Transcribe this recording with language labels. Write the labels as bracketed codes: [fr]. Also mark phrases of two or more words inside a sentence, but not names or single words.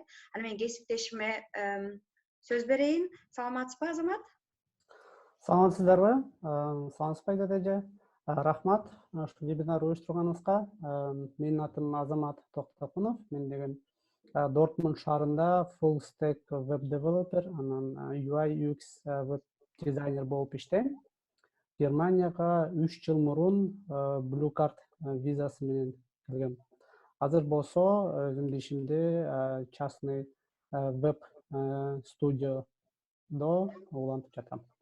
[ky] Аны мен кесиптешиме сөз берейин. Саламатсызбы, Азамат? Саламатсыздарбы? Саламатсызбы эже? Рахмат ушул вебинар уюштурганыңызга. Менин атым Азамат Токтакунов. Мен деген Дортмунд шаарында [en] full stack web developer, [ky] анан [en] UI UX web [ky] дизайнер болуп иштейм. Германияга 3 жыл мурун Blue Card визасы менен келгем. Азыр болсо өзүмдүн ишимди частный веб студиодо улантып жатам.